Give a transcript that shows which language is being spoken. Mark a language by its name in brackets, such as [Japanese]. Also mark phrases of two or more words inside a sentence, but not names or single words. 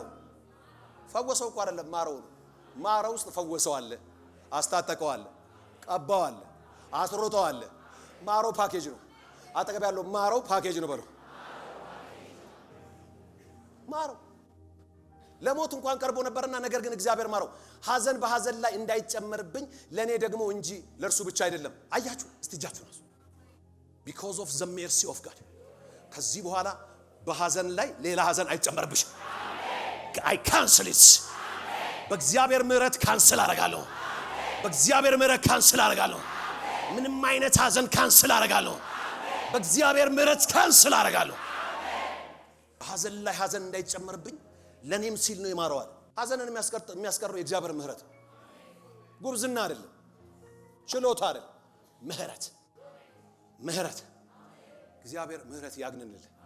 [Amharic] ፈወሰው እኮ አይደለም ማረው ነው። ማረው ውስጥ ፈወሰው አለ፣ አስታጠቀው አለ፣ ቀባው አለ፣ አስሮጠው አለ። ማረው ፓኬጅ ነው። አጠገብ ያለው ማረው ፓኬጅ ነው በለው። ማረው ለሞት እንኳን ቀርቦ ነበርና ነገር ግን እግዚአብሔር ማረው። ሐዘን በሐዘን ላይ እንዳይጨመርብኝ ለኔ ደግሞ እንጂ ለርሱ ብቻ አይደለም። አያችሁ እስቲ እጃችሁ ነው [English] because of the mercy of God [Amharic] ከዚህ በኋላ በሐዘን ላይ ሌላ ሐዘን አይጨመርብሽ። [English] I cancel it [Amharic] በእግዚአብሔር ምሕረት ካንስል አደርጋለሁ። በእግዚአብሔር ምሕረት ካንስል አደርጋለሁ። ምንም አይነት ሐዘን ካንስል አደርጋለሁ። በእግዚአብሔር ምሕረት ካንስል አደርጋለሁ። ሐዘን ላይ ሐዘን እንዳይጨመርብኝ ለኔም ሲል ነው ይማረዋል። ሐዘንን የሚያስቀረው የእግዚአብሔር ምሕረት ጉብዝና አይደለም፣ ችሎታ አይደለም፣ ምሕረት ምሕረት እግዚአብሔር ምሕረት ያግንንል።